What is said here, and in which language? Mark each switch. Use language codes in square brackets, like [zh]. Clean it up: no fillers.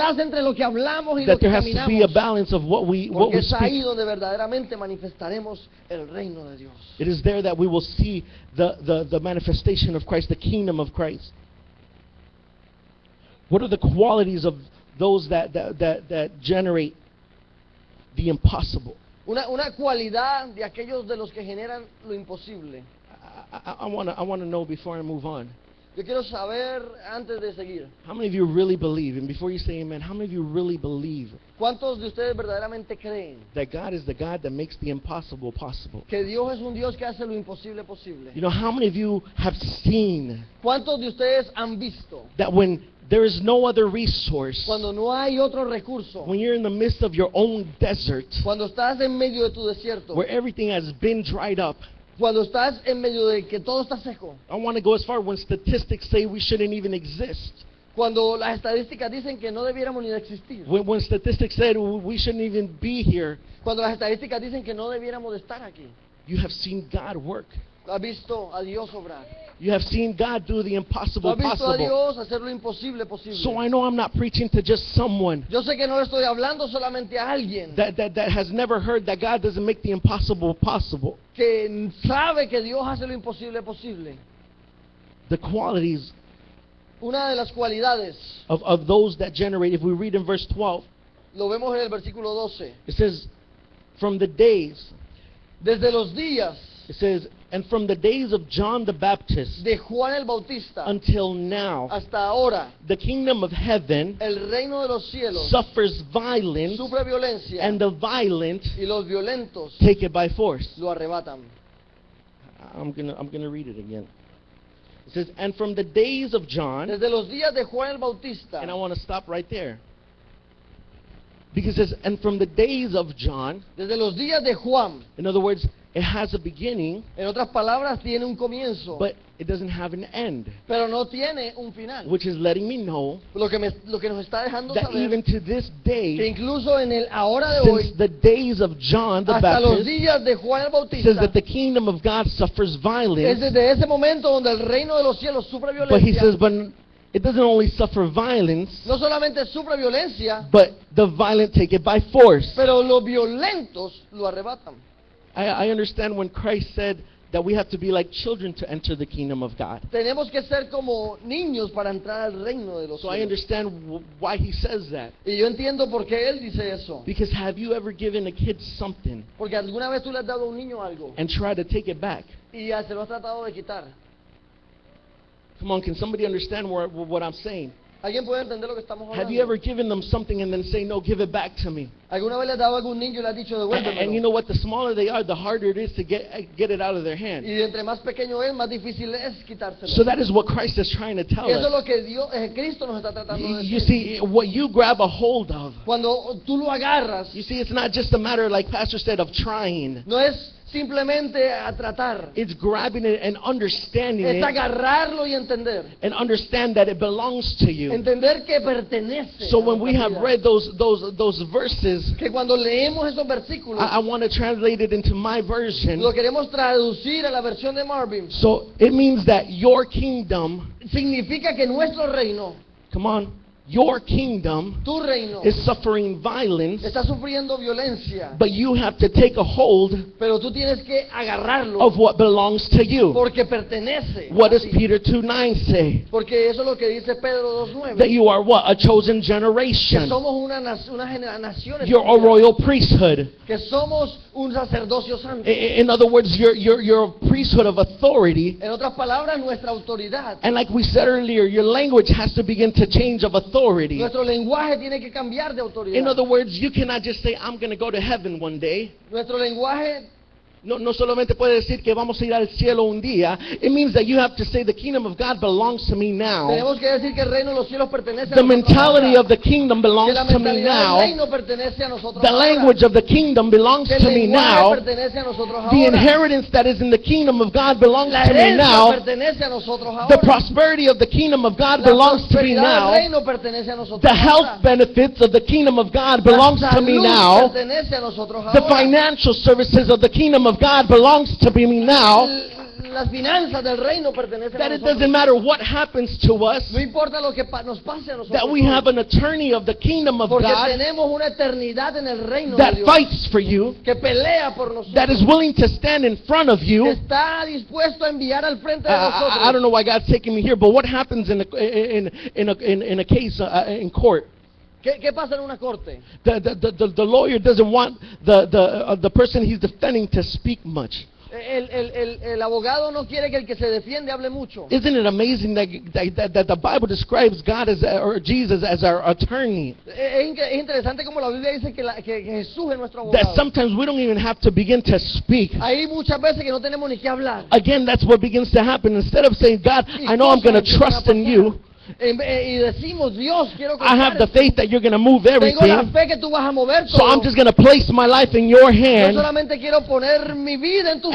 [es] balance entre lo que hablamos y lo [en] that [es] que [en] there has to be a [es] caminamos. [en] balance of what we [es] Porque es ahí [en] speak. [es] donde verdaderamente manifestaremos el reino de Dios. [en] It is there that we will see the manifestation of Christ, the kingdom of Christ. What are the qualities of those that generate the impossible? [es] Una cualidad de aquellos de los que generan lo imposible. [en] I want to know before I move on. [es] Yo quiero saber, antes de seguir, [en] How many of you really believe, and before you say amen, how many of you really believe [es] ¿cuántos de ustedes verdaderamente creen [en] that God is the God that makes the impossible possible? [es] que Dios es un Dios que hace lo imposible posible? [en] You know, how many of you have seen [es] ¿Cuántos de ustedes han visto [en] that when there is no other resource, [es] cuando no hay otro recurso, [en] when you're in the midst of your own desert, [es] cuando estás en medio de tu desierto, [en] where everything has been dried up? [es] cuando estás en medio de que todo está seco, [en] I want to go as far when statistics say we shouldn't even exist. [es] cuando las estadísticas dicen que no debiéramos ni de existir, [en] When statistics said we shouldn't even be here, [es] cuando las estadísticas dicen que no debiéramos de estar aquí, [en] you have seen God work. [es] has visto a Dios obrar, [en] You have seen God do the [es] tú [en] impossible [es] has visto a [en] possible. [es] Dios hacer lo imposible posible. [en] So I know I'm not preaching to just someone [es] Yo sé que no le estoy hablando solamente a alguien [en] that has never heard that God doesn't make the impossible possible. [es] que sabe que Dios hace lo imposible posible. [en] The qualities [es] Una de las cualidades, [en] of those that generate, if we read in verse 12, [es] lo vemos en el versículo 12, [en] it says, from the days, [es] desde los días [en] it says, and from the days of John the Baptist [es] de Juan el Bautista [en] until now, [es] hasta ahora, [en] the kingdom of heaven [es] el reino de los cielos [en] suffers violence, [es] sufre violencia [en] and the violent [es] y los violentos [en] take it by force. [es] lo arrebatan. [en] I'm gonna read it again. It says, and from the days of John, [es] Desde los días de Juan el Bautista, [en] and I want to stop right there. Because it says, and from the days of John, [es] Desde los días de Juan, [en] in other words, it has a beginning, [es] en otras palabras, tiene un comienzo, [en] but it doesn't have an end, [es] pero no tiene un final. [en] which is letting me know [es] Lo que nos está dejando [en] that [es] saber [en] even to this [es] que [en] day, [es] incluso en el ahora de [en] since [es] hoy, [en] the days of John the [es] hasta los [en] Baptist, [es] días de Juan el [en] it [es] Bautista, [en] says that the kingdom of God suffers [es] es [en] violence, [es] desde ese momento donde el reino de los cielos sufre [en] but he says, [es] violencia. [en] but it doesn't only suffer violence, [es] No solamente sufre violencia, [en] but the violent take it by force. [es] pero los violentos lo arrebatan. [en] I understand when Christ said that we have to be like children to enter the kingdom of God. [es] Tenemos que ser como niños para entrar al reino de los [en] So I [es] cielos. [en] understand why he says that. [es] Y yo entiendo por qué él dice eso. [en] Because have you ever given a kid something [es] Porque alguna vez tú le has dado a un niño algo [en] and tried to take it back? [es] y ya se lo has tratado de quitar. [en] Come on, can somebody understand what I'm saying? [es] ¿Alguien puede entender lo que estamos [en] Have you ever [es] hablando? [en] given them something and then say, no, give it back to me? [es] ¿Alguna vez le has dado a algún niño y le has dicho [en] And you know what? The smaller they are, the harder it is to get it out of their hand. [es] Y entre más pequeño es, más difícil es quitárselo. [en] So that is what Christ is trying to tell [es] Y eso es [en] us. [es] lo que Cristo nos está tratando de [en] You [es] decir. [en] see, what you grab a hold of, [es] Cuando tú lo agarras, [en] you see, it's not just a matter, like Pastor said, of trying. [es] no es simplemente a tratar, [en] It's grabbing it and understanding [es] es [en] it [es] agarrarlo y entender. [en] and understand that it belongs to you. [es] Entender que pertenece. [en] So [es] a [en] when we [es] nuestra [en] have [es] vida. [en] read those verses, [es] Que cuando leemos esos versículos, [en] I want to translate it into my version. [es] lo queremos traducir a la versión de Marvin. [en] So it means that your kingdom, [es] Significa que nuestro reino, [en] come on, your kingdom [es] tu reino, [en] is suffering violence, [es] está sufriendo violencia, [en] but you have to take a hold [es] pero tú tienes que agarrarlo [en] of what belongs to you. [es] porque pertenece. [en] What [es] a [en] does [es] ti. [en] Peter 2:9 say? [es] Porque eso es lo que dice Pedro [en] That [es] 2:9. [en] you are what? A chosen [es] Que [en] generation. [es] somos una nación [en] You're a [es] escogida, [en] royal priesthood. [es] que somos un sacerdocio santo. [en] In other words, you're a priesthood of authority. [es] En otras palabras, nuestra autoridad, [en] And like we said earlier, your language has to begin to change of authority. [es] nuestro lenguaje tiene que cambiar de autoridad. [en] In other words, you cannot just say, I'm going to go to heaven one day. [es] Nuestro lenguaje No solamente puede decir que vamos a ir al cielo un día. [en] It means that you have to say the kingdom of God belongs to me now. [es] tenemos que decir que el reino de los cielos pertenece a [en] The [es] nosotros [en] mentality [es] ahora. [en] of the kingdom [es] Que [en] belongs [es] la [en] to me [es] mentalidad [en] now. [es] del reino pertenece a nosotros [en] The [es] ahora. [en] language of the kingdom belongs [es] Que el [en] to me [es] lenguaje [en] now. [es] pertenece a nosotros [en] The [es] ahora. [en] inheritance that is in the kingdom of God belongs [es] La [en] to me [es] herencia [en] now. [es] pertenece a nosotros ahora. [en] The prosperity of the kingdom of God [es] La [en] belongs to me [es] prosperidad [en] now. [es] del reino pertenece a nosotros [en] The [es] ahora. [en] health benefits of the kingdom of God [es] La [en] belongs to me [es] salud [en] now. [es] pertenece a nosotros [en] The [es] ahora. [en] financial services of the kingdom of God belongs to me now. [es] Las finanzas del reino pertenecen a [en] That it [es] nosotros. [en] doesn't matter what happens to us, [es] No importa lo que nos pase a nosotros. [en] that we [es] hoy, [en] have an attorney of the kingdom of [es] porque [en] God [es] tenemos una eternidad en el reino de [en] that [es] Dios [en] fights for you, [es] que pelea por nosotros. [en] that is willing to stand in front of [es] que [en] you. [es] está dispuesto a enviar al frente de nosotros. [en] I don't know why God's taking me here, but what happens in a case in court? [es] ¿Qué pasa en una corte? [en] The lawyer doesn't want the person he's defending to speak much. [es] El abogado no quiere que el que se defiende hable mucho. [en] Isn't it amazing that the Bible describes God as or Jesus as our attorney? [es] Es interesante como la Biblia dice que Jesús es nuestro [en] That [es] abogado. [en] sometimes we don't even have to begin to speak. [es] Hay muchas veces que no tenemos ni que hablar. [en] Again, that's what begins to happen. Instead of saying, God, [es] Y [en] I know I'm going to [es] cosas empiezan a [en] trust in [es] pasar. [en] you. [es] Y decimos, Dios, quiero [en] I have the [es] en ti. [en] faith that you're going to move [es] Tengo la [en] everything. [es] fe que tú vas a mover [en] So [es] todo. [en] I'm just going to place my life in your [es] Yo [en] hand. [es] solamente quiero poner mi vida en tus